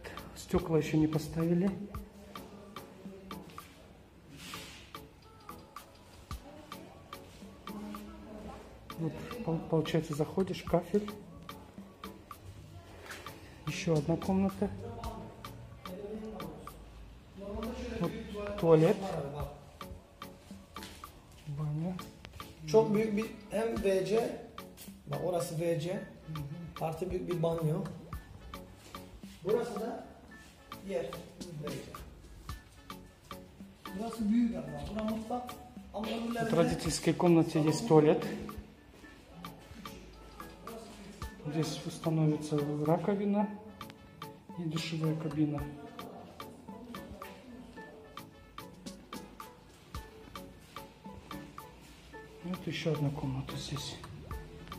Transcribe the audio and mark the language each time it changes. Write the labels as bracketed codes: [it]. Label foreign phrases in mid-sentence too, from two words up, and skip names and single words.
[ru] Стекла еще не поставили. Вот, получается, заходишь, кафель. Еще одна комната. Вот туалет. Баня. [tr] Çok büyük bir hem WC, bak orası WC, artı büyük bir banyo. Burası da yer, WC. Burası büyük ama, burası mutfak. [ru] В родительской комнате есть туалет. Здесь установится раковина и душевая кабина. Вот еще одна комната здесь.